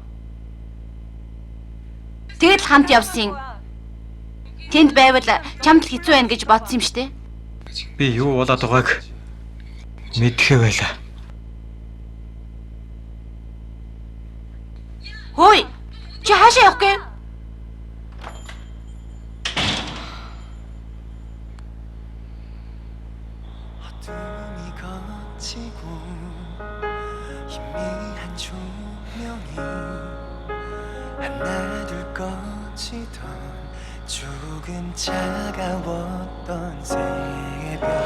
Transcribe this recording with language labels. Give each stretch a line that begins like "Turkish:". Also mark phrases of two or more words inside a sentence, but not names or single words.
Mongolian: Тэгэл хамт явсан. Тэнд байвал чамд хэцүү байна гэж бодсон юм штэ. Би юу болоод байгааг мэдхээ байлаа. Хөөе. Чи хаашаа явах гээ?
Korean: 어둠이 걷히고 희미한 조명이 하나 둘 꺼지던 조금 차가웠던 새벽